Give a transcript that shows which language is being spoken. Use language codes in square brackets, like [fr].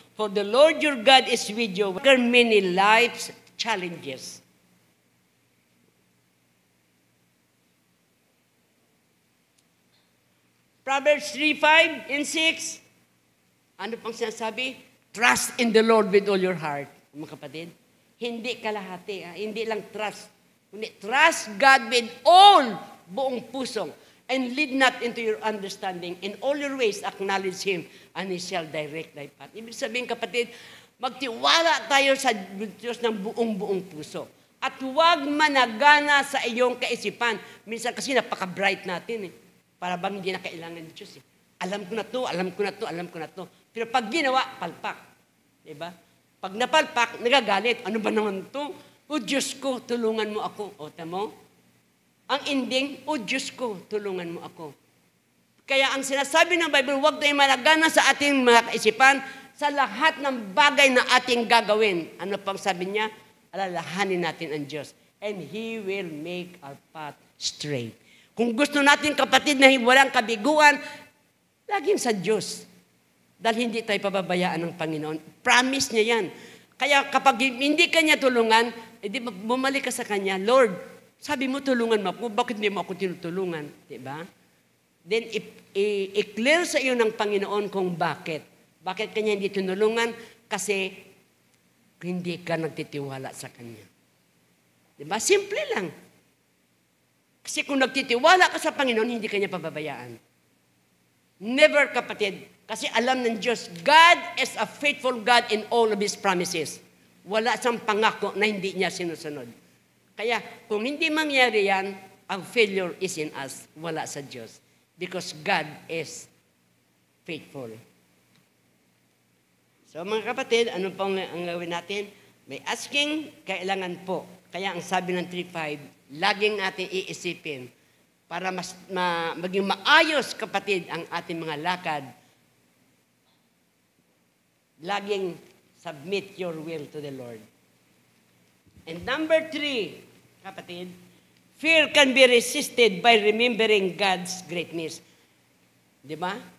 [en] For the Lord your God is with you. There are many life's challenges. Proverbs 3:5 and 6. [tl] Ano pang sinasabi? [en] Trust in the Lord with all your heart. [tl] Mga kapatid, hindi kalahati. Hindi lang trust. Kundi [en] trust God with all, [tl] buong puso. [en] And lead not into your understanding. In all your ways, acknowledge Him, and He shall direct thy path. [tl] Ibig sabihin, kapatid, magtiwala tayo sa Diyos ng buong puso. At huwag managana sa iyong kaisipan. Minsan kasi napaka-bright natin eh. Para bang hindi na kailangan ng Diyos eh. Alam ko na to. Pero pag ginawa, palpak. Diba? Pag napalpak, nagagalit. Ano ba naman to? O Diyos ko, tulungan mo ako. O tamo? Ang ending, o Diyos ko, tulungan mo ako. Kaya ang sinasabi ng Bible, huwag tayong managana sa ating mga kaisipan sa lahat ng bagay na ating gagawin. Ano pang sabi niya? Alalahanin natin ang Diyos. [en] And He will make our path straight. [tl] Kung gusto natin, kapatid, na walang kabiguan, laging sa Diyos. Dahil hindi tayo pababayaan ng Panginoon. Promise niya yan. Kaya kapag hindi Kanya tulungan, edi bumalik ka sa Kanya, Lord, sabi mo tulungan mo ako, bakit hindi mo ako tinutulungan? Diba? Then, i-clear sa iyo ng Panginoon kung bakit. Bakit Kanya hindi tinulungan? Kasi hindi ka nagtitiwala sa Kanya. Diba? Simple lang. Kasi kung nagtitiwala ka sa Panginoon, hindi kanya pababayaan. Never, kapatid. Kasi alam ng Diyos, [en] God is a faithful God in all of His promises. [tl] Wala siyang pangako na hindi niya sinusunod. Kaya kung hindi mangyari yan, ang failure is in us. Wala sa Diyos. [en] Because God is faithful. [tl] So mga kapatid, ano pong ang gawin natin? May asking, kailangan po. Kaya ang sabi ng 3.5, laging natin iisipin para maging maayos, kapatid, ang ating mga lakad. [en] Laging submit your will to the Lord. And number 3, kapatid, fear can be resisted by remembering God's greatness. [tl] Di ba?